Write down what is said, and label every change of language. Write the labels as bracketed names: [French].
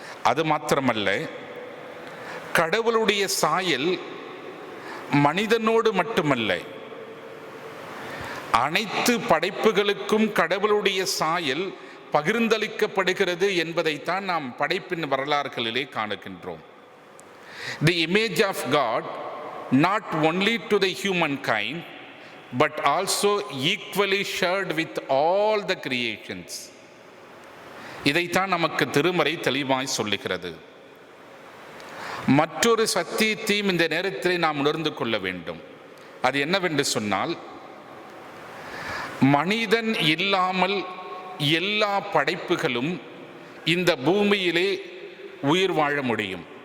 [Tamil] அது மாத்திரமல்ல, கடவுளுடைய சாயல் மனிதனோடு மட்டுமல்ல, அனைத்து படைப்புகளுக்கும் கடவுளுடைய சாயல் பகிர்ந்தளிக்கப்படுகிறது என்பதைத்தான் நாம் படைப்பின் வரலாறுகளிலே காணுகின்றோம். [English] The image of God not only to the humankind but also equally shared with all the creations. [Tamil] இதைத்தான் நமக்கு திருமறை தெளிவாய் சொல்லுகிறது. மற்றொரு சத்தியத்தையும் இந்த நேரத்தில் நாம் உணர்ந்து கொள்ள வேண்டும். அது என்னவென்று சொன்னால், மனிதன் இல்லாமல் எல்லா படைப்புகளும் இந்த பூமியிலே உயிர் வாழ முடியும்.